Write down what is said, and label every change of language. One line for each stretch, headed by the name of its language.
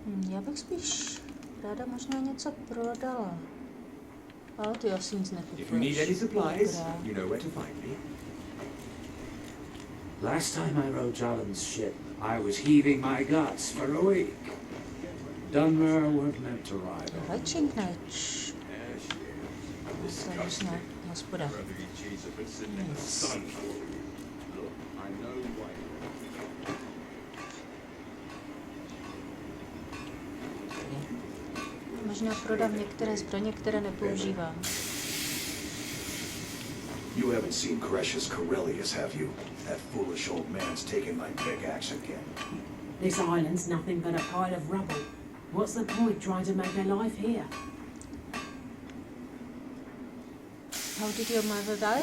Czech: Já bych spíš ráda možná něco prodala. Ale ty asi nic nekupuješ.
English: If you need any supplies,
Czech: Dobrá.
English: you know where to find me. Last time I rode Jalen's ship, I was heaving my guts for a week. Dunmer weren't meant to ride on.
Czech: Vajčinkneč. To je možná hospoda. Nic. Možná prodám některé zbraně, které nepoužívám.
English: You haven't seen Cresius Corellius, have you? That foolish old man's taken my pickaxe again. This island's nothing but a pile of rubble. What's the point trying to make their life here? How did your mother die?